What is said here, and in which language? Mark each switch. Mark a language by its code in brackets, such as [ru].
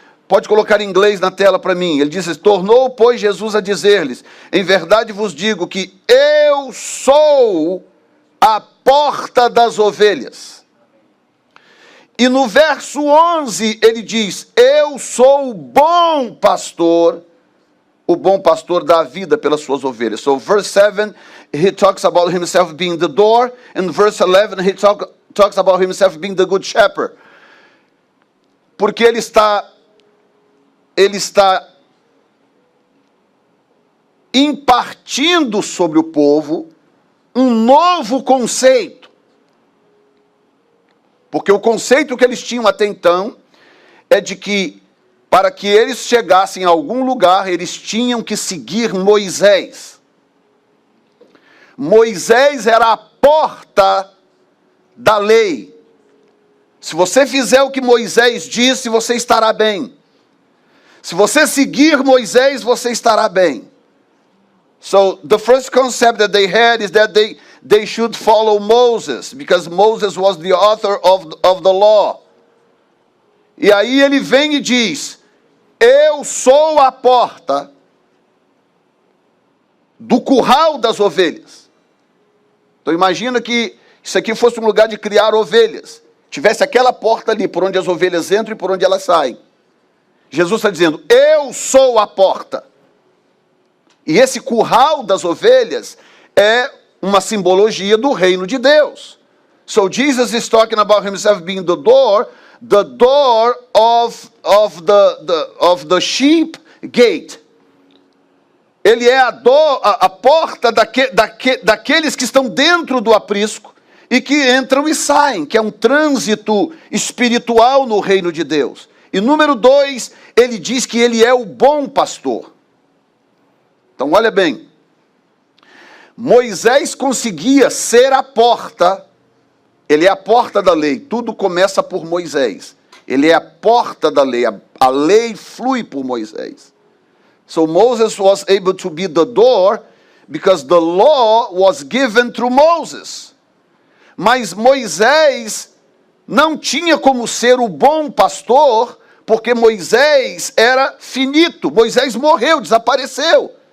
[pt] Pode colocar em inglês na tela para mim. Ele diz: tornou, pois, Jesus a dizer-lhes: em verdade vos digo que eu sou a porta das ovelhas. E no verso 11 ele diz: eu sou o bom pastor dá a vida pelas suas ovelhas. [en] So verse 7, he talks about himself being the door. In verse 11, he talks about himself being the good shepherd. [pt] Porque ele está impartindo sobre o povo um novo conceito. Porque o conceito que eles tinham até então é de que, para que eles chegassem a algum lugar, eles tinham que seguir Moisés. Moisés era a porta da lei. Se você fizer o que Moisés disse, você estará bem. Se você seguir Moisés, você estará bem. [en] So, the first concept that they had is that they should follow Moses, because Moses was the author of the law. [pt] E aí ele vem e diz: eu sou a porta do curral das ovelhas. Então imagina que isso aqui fosse um lugar de criar ovelhas. Tivesse aquela porta ali, por onde as ovelhas entram e por onde elas saem. Jesus está dizendo: eu sou a porta. E esse curral das ovelhas é uma simbologia do reino de Deus. [en] So Jesus is talking about himself being the door of the sheep gate. [pt] Ele é a porta daqueles que estão dentro do aprisco e que entram e saem, que é um trânsito espiritual no reino de Deus. E número 2, ele diz que ele é o bom pastor. Então olha bem, Moisés conseguia ser a porta, ele é a porta da lei, tudo começa por Moisés. Ele é a porta da lei, a lei flui por Moisés. [en] So Moses was able to be the door because the law was given through Moses. [pt] Mas Moisés não tinha como ser o bom pastor, porque Moisés era finito. Moisés morreu, desapareceu.